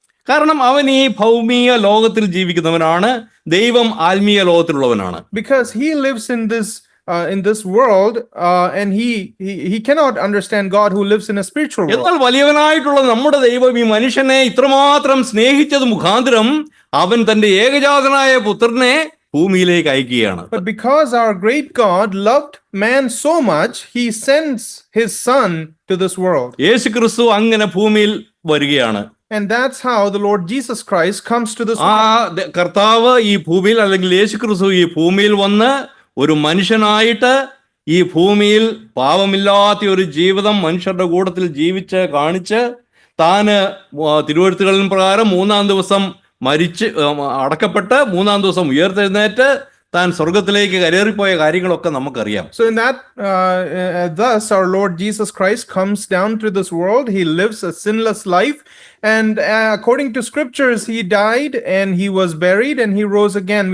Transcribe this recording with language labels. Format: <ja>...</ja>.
<ml>കാരണം അവൻ ഈ ഭൗമിക ലോകത്തിൽ ജീവിക്കുന്നവനാണ്, ദൈവം ആത്മീയ ലോകത്തിലുള്ളവനാണ്.</ml> <en>Because he lives in this world, and he cannot understand God who lives in a spiritual world.</en> <ml>എന്നാൽ വലിയവനായിട്ടുള്ള നമ്മുടെ ദൈവം ഈ മനുഷ്യനെ ഇത്രമാത്രം സ്നേഹിച്ചത് മുഖാന്തരം അവൻ തന്റെ ഏകജാതനായ പുത്രനെ ഭൂമിയിലേക്ക് അയക്കുകയാണ്.</ml> <en>But because our great God loved man so much, he sends his son to this world.</en> <ml>യേശു ക്രിസ്തു അങ്ങനെ ഭൂമിയിൽ വരികയാണ്.</ml> <en>And that's how the Lord Jesus Christ comes to this ആ world.</en> <ml>കർത്താവ് ഈ ഭൂമിയിൽ അല്ലെങ്കിൽ യേശു ക്രിസ്തു ഈ ഭൂമിയിൽ വന്ന് ഒരു മനുഷ്യനായിട്ട് ഈ ഭൂമിയിൽ പാപമില്ലാത്ത ഒരു ജീവിതം മനുഷ്യരുടെ കൂട്ടത്തിൽ ജീവിച്ച് കാണിച്ച് താന് തിരുവെഴുത്തുകളിൻ പ്രകാരം 3-ാം ദിവസം മരിച്ച് അടക്കപ്പെട്ട് 3-ാം ദിവസം ഉയർത്തെഴുന്നേറ്റ് താൻ സ്വർഗത്തിലേക്ക് കരേറിപ്പോയ കാര്യങ്ങളൊക്കെ നമുക്കറിയാം.</ml> <en>So in that, thus our Lord Jesus Christ comes down to this world. He lives a sinless life, and according to scriptures, he died and he was buried and he rose again.</en>